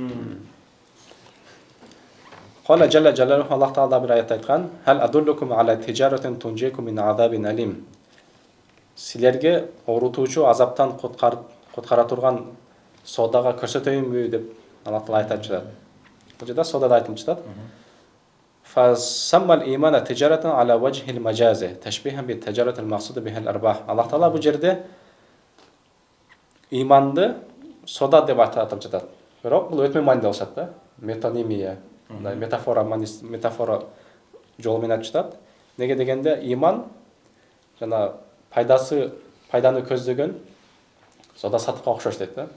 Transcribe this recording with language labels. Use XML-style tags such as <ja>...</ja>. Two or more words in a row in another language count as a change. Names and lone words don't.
<ar>قال جل جلاله,</ar> <ky>Аллах таала бир аят айткан:</ky> <ar>"هل أدلكم على تجارة تنجيكم من عذاب أليم."</ar> <ky>Силерге оорутуучу азаптан куткара турган содага көрсөтөйүнбү деп Аллах таала айтып жатат. Бул жерде содада айтылып жатат.</ky> <ar>فسمى الإيمان تجارة على وجه المجاز, تشبيها بالتجارة المقصود بها الأرباح.</ar> <ky>Аллах таала бул жерде иманды сода деп атап жатат. Бирок бул өтмө мааниде болушат да. Метонимия, мындай метафора жол менен айтып жатат. Неге дегенде иман жана пайданы көздөгөн сода сатыкка окшош дейт да.</ky>